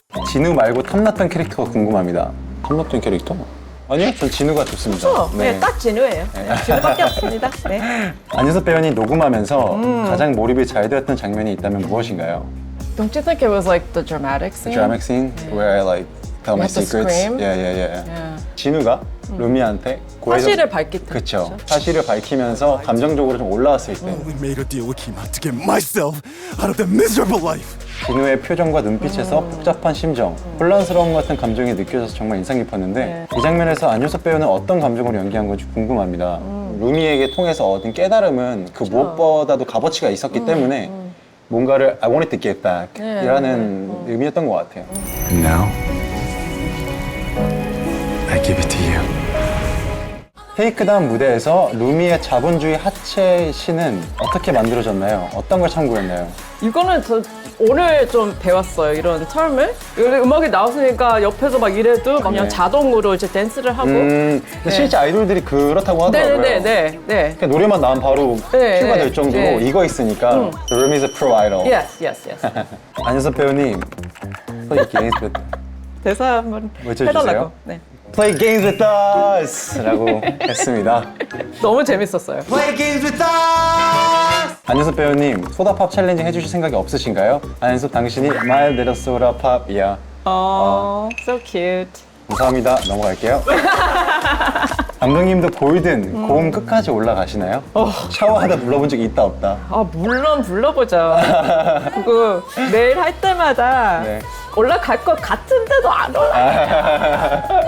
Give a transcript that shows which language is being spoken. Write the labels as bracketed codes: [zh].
[ko] 진우 말고 탐났던 캐릭터가 궁금합니다. 탐났던 캐릭터? 아니요, 전 진우가 좋습니다. 네, 딱 진우예요. 네, 진우밖에 없습니다. 네. 안유섭 배우님 녹음하면서 가장 몰입이 잘 되었던 장면이 있다면 무엇인가요? [en] Don't you think it was like the dramatic scene? Dramatic scene where I like tell my You have to secrets. scream? Yeah. Yeah. [ko] 진우가 루미한테 사실을 밝힐 때. 그쵸. 사실을 밝히면서 감정적으로 좀 올라왔을 때 [en] We made a deal with Kima to get myself out of that miserable life. [ko] 진우의 표정과 눈빛에서 복잡한 심정, 혼란스러움 같은 감정이 느껴져서 정말 인상 깊었는데 이 장면에서 안유섭 배우는 어떤 감정으로 연기한 건지 궁금합니다. 루미에게 통해서 얻은 깨달음은 그 무엇보다도 값어치가 있었기 때문에 뭔가를 [en] I want it to get back [ko] 이라는 의미였던 것 같아요. [en] And now, I give it to you. [ko] 테이크다운 무대에서 루미의 자본주의 하체 신은 어떻게 만들어졌나요? 어떤 걸 참고했나요? 이거는 저 오늘 좀 배웠어요. 이런 term을. 음악이 나왔으니까 옆에서 막 이래도 그냥 네. 자동으로 이제 댄스를 하고. 근데 실제 아이돌들이 그렇다고 하더라고요. 네네네. 그냥 노래만 나오면 바로 네, 큐가 네, 될 정도로 네. 이거 있으니까 [en] 루미's a pro idol. Yes. [ko] 안유섭 배우님 [en] Play games with [ko] 대사 한번 외쳐주세요. 해달라고. 네. [en] Play games with us [ko] 라고 했습니다. 너무 재밌었어요. [en] Play games with us. [ko] 안유섭 배우님 소다팝 챌린지 해주실 생각이 없으신가요? 안유섭 당신이 My Little Soda Pop이야. [en] So cute. [ko] 감사합니다. 넘어갈게요. 감독님도 골든 고음 끝까지 올라가시나요? 샤워하다 불러본 적이 있다 없다? 물론 불러보죠. 그거 매일 할 때마다 네. 올라갈 것 같은데도 안 올라.